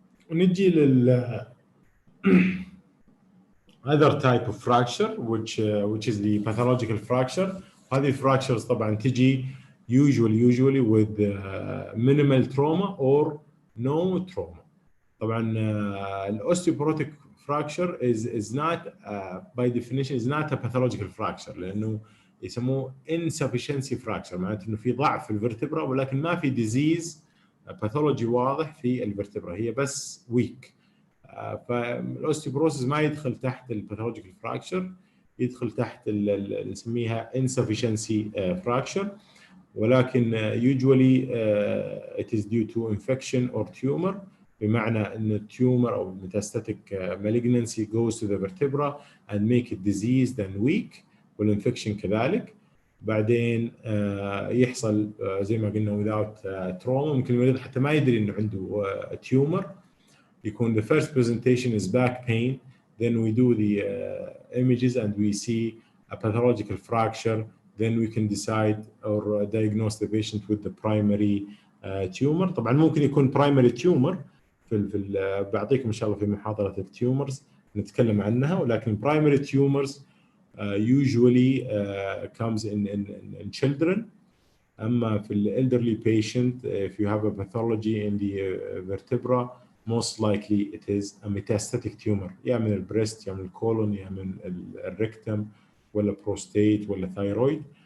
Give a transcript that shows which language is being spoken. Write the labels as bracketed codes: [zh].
[ar] ونجي لل [en] other type of fracture which is the pathological fracture. هذه fractures [ar] طبعا تجي [en] usually with minimal trauma or no trauma. [ar] طبعا الاوستيوبروتيك fracture [en] is not by definition is not a pathological fracture، [ar] لانه يسموه insufficiency fracture، معناته انه في ضعف في الفرتبرا ولكن ما في disease باثولوجي واضح في الفرتبرا، هي بس ويك. فالاوستيوبروسيس ما يدخل تحت الباثولوجيكال فراكشر، يدخل تحت اللي نسميها insufficiency fracture، ولكن [en] usually it is due to infection or tumor، [ar] بمعنى ان التيومر او metastatic malignancy [en] goes to the vertebra and make it diseased and weak، [ar] والانفكشن كذلك. بعدين يحصل زي ما قلنا [en] without trauma، [ar] ممكن المريض حتى ما يدري انه عنده تيومر، [en] يكون the first presentation is back pain، then we do the images and we see a pathological fracture, then we can decide or diagnose the patient with the primary tumor. [ar] طبعا ممكن يكون primary tumor بعطيكم ان شاء الله في محاضرة التيومرز نتكلم عنها، ولكن [en] primary tumors usually comes in children. أما في elderly patient if you have a pathology in the vertebra most likely it is a metastatic tumor، [ar] يا من البريست يا من الكولون يا من الريكتم ولا [en] prostate ولا thyroid.